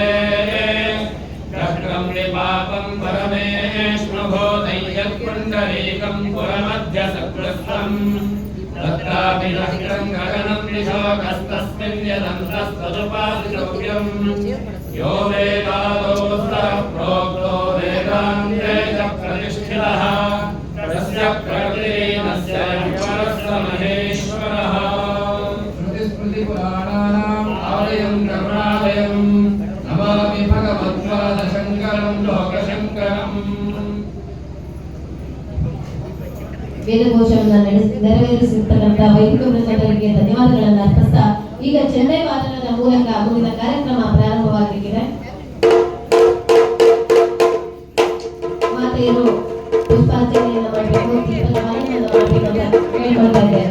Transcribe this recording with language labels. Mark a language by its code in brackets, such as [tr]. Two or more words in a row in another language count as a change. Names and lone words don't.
[sa] चक्रं निपापं परमेष्मभूतं यत्पुण्डरीकं पुरमध्य सकृत्स्नं तत्रापि नष्टं गगनं निशोकस्तस्मिन् यदन्तस्तदुपादितव्यम् यो वेदादोऽस्तः प्रोक्तो वेदान्ते च प्रतिष्ठितः तस्य प्रकृतिरस्य परस्य महेश्वरः। श्रुतिस्मृतिपुराणानाम् आलयं करुणालयं नमामि भगवत्पादशङ्करं लोकशङ्करम्। [kn] ವೇದಘೋಷವನ್ನು ನೆರವೇರಿಸಿರ್ತಕ್ಕಂಥ ವೈದಿಕ ವೃಂದರಿಗೆ ಧನ್ಯವಾದಗಳನ್ನು ಅರ್ಪಿಸ್ತಾ ಈಗ ಚೆನ್ನೈ ವಾದನದ ಮೂಲಕ ಮುಂದಿನ ಕಾರ್ಯಕ್ರಮ ಪ್ರಾರಂಭವಾಗಲಿದೆ. ಮಾತೆಯರು ಪುಷ್ಪಾರ್ಚನೆಯನ್ನು ಮಾಡಬೇಕು, ದೀಪದಾನವನ್ನು ಮಾಡಬೇಕು ಅಂತ ಕೇಳ್ಕೊಳ್ತಾ ಇದ್ದೇವೆ.